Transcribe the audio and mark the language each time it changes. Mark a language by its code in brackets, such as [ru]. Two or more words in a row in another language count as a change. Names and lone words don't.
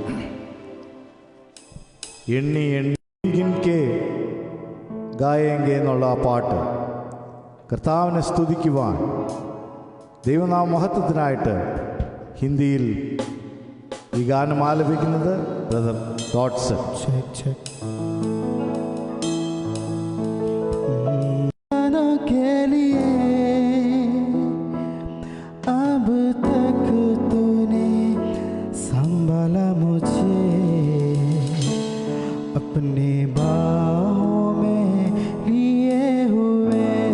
[ml] എണ്ണി എണ്ണിക്കെ ഗായെങ്കെ എന്നുള്ള ആ പാട്ട് കർത്താവിനെ സ്തുതിക്കുവാൻ ദൈവനാമ മഹത്വത്തിനായിട്ട് ഹിന്ദിയിൽ ഈ ഗാനം ആലപിക്കുന്നത് ബ്രദർ ഡോട്ട്സൺ. [hi] अब तक तूने संभाला मुझे अपने बाहों में लिए हुए.